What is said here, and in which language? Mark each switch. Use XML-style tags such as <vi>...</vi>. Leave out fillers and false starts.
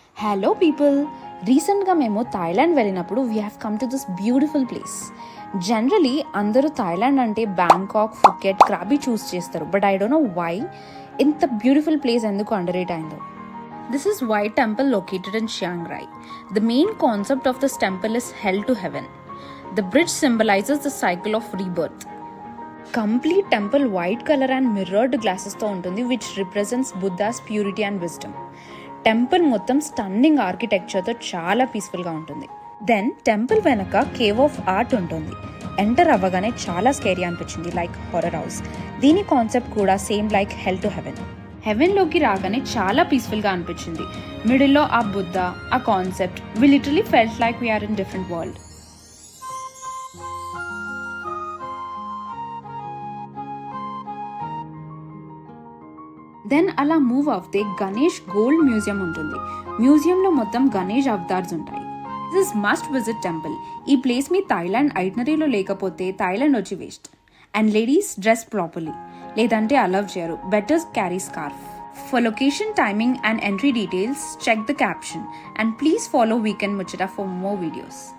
<en>hello people, రీసెంట్గా</en> <te>మేము Thailand వెళ్ళినప్పుడు</te> <en>We have come to this beautiful place.</en> <te>Generally అందరూ థాయిలాండ్ అంటే బ్యాంకాక్, ఫుకెట్, క్రాబీ చూస్ చేస్తారు.</te> <en>But I don't know why ఇంత beautiful place ఎందుకు underrate అయిందో. This is White Temple located in Chiang Rai. The main concept of this temple is hell to heaven. The bridge symbolizes the cycle of rebirth. Complete temple white color and mirrored glasses</en> <te>తో ఉంటుంది,</te> <en>which represents Buddha's purity and wisdom.</en> <te>Temple మొత్తం stunning ఆర్కిటెక్చర్తో చాలా పీస్ఫుల్గా ఉంటుంది. Then temple వెనక cave of art ఉంటుంది. Enter అవ్వగానే చాలా స్కేరీ అనిపించింది, లైక్ హారర్ హౌస్. దీని కాన్సెప్ట్ కూడా same like hell to heaven. హెవెన్లోకి రాగానే చాలా పీస్ఫుల్గా అనిపించింది.</te> <en>మిడిల్లో ఆ బుద్ధ, ఆ concept, we literally felt like we are in different world.</en> <te>Then అలా మూవ్ అవుతే గణేష్ గోల్డ్ మ్యూజియం ఉంటుంది. మ్యూజియంలో మొత్తం గణేష్ అవతార్స్ ఉంటాయి.</te> <en>This must visit temple.</en> <te>ఈ ప్లేస్ మీ థాయిలాండ్ ఐటనరీలో లేకపోతే థాయిలాండ్ వచ్చి waste.</te> <en>and ladies dress properly,</en> <te>లేదంటే అలవ్ చేయరు.</te> <en>Better carry scarf. For location, timing and entry details, check the caption. And please follow Weekend Muchita for more videos.</en>